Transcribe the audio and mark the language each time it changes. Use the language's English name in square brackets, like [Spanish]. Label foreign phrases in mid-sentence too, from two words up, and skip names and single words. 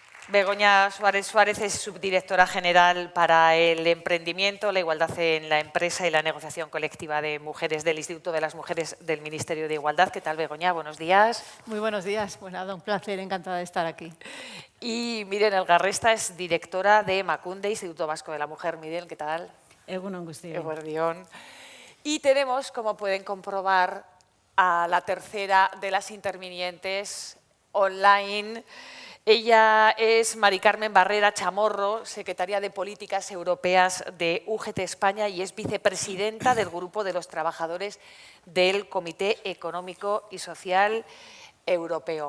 [Spanish] Begoña Suárez Suárez es subdirectora general para el emprendimiento, la igualdad en la empresa y la negociación colectiva de mujeres del Instituto de las Mujeres del Ministerio de Igualdad. ¿Qué tal, Begoña? Buenos días. Muy buenos días. Pues nada, un placer, encantada de estar aquí. Y Miren Elgarresta es directora de Emakunde, Instituto Vasco de la Mujer. Miren, ¿qué tal? [Basque] Egunon guztioi. Eguerdión. [Spanish] Y tenemos, como pueden comprobar, a la tercera de las intervinientes online. Ella es Mari Carmen Barrera Chamorro, secretaria de Políticas Europeas de UGT España y es vicepresidenta del Grupo de los Trabajadores del Comité Económico y Social Europeo.